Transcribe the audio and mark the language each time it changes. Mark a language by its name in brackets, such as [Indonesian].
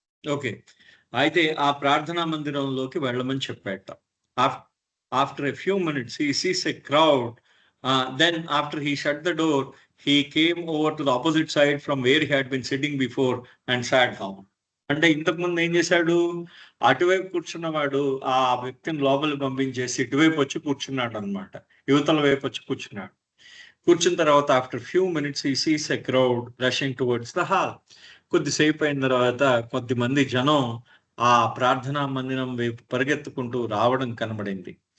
[Telugu] Okay, అయితే ఆ ప్రార్థనా మందిరంలోకి వెళ్ళమని చెప్పాట. [English] After a few minutes he sees a crowd. Then after he shut the door, he came over to the opposite side from where he had been sitting before and sat down. [Telugu] అంటే ఇంతకు ముందు ఏం చేశాడు, అటువైపు కూర్చున్నవాడు ఆ వ్యక్తిని లోపలికి పంపించేసి ఇటువైపు వచ్చి కూర్చున్నాడు అనమాట. యువతల వైపు వచ్చి కూర్చున్నాడు. కూర్చున్న తర్వాత [English] After few minutes he sees a crowd rushing towards the hall. [Telugu] కొద్దిసేపు అయిన తర్వాత కొద్దిమంది జనం ఆ ప్రార్థనా మందిరం వైపు పరిగెత్తుకుంటూ రావడం కనబడింది.